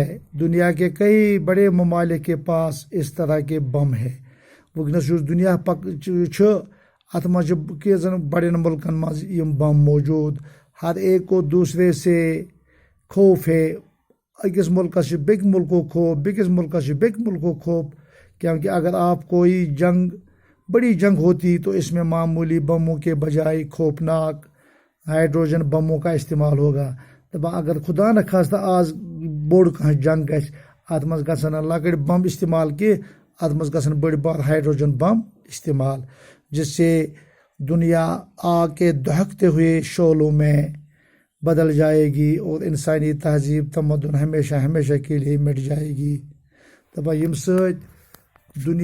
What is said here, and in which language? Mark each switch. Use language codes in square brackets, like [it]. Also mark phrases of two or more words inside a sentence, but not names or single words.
[ur] دنیا کے کئی بڑے ممالک کے پاس اس طرح کے بم ہے۔ [ks] وٕنکیٚنس یُس دُنیا چھُ، اتھ منٛز چھِ کینٛژن بڑٮ۪ن مُلکن منٛز یِم بم موجوٗد۔ [ur] ہر ایک کو دوسرے سے خوف ہے۔ [ks] أکِس مُلکس چھُ بیٚکہِ مُلکُک خوف، بیٚکِس مُلکس چھُ بیٚکہِ مُلکُک خوف، [ur] کیونکہ اگر آپ کوئی بڑی جنگ ہوتی تو اس میں معمولی بموں کے بجائے خوفناک ہائیڈروجن بموں کا استعمال ہوگا۔ [ks] دپان اگر خدا نخواستہ آز بوٚڑ کانٛہہ جنگ گژھِ، اتھ منٛز گژھن نہٕ لۄکٕٹۍ بم استعمال کینٛہہ، اتھ منٛز گژھن بٔڑۍ بار ہائیڈروجن بم استعمال، [ur] جس سے دنیا آگ کے دہکتے ہوئے شعلوں میں بدل جائے گی اور انسانی تہذیب تمدن ہمیشہ ہمیشہ کے لیے مٹ جائے گی [ks] دپان یم سۭتۍ دنیا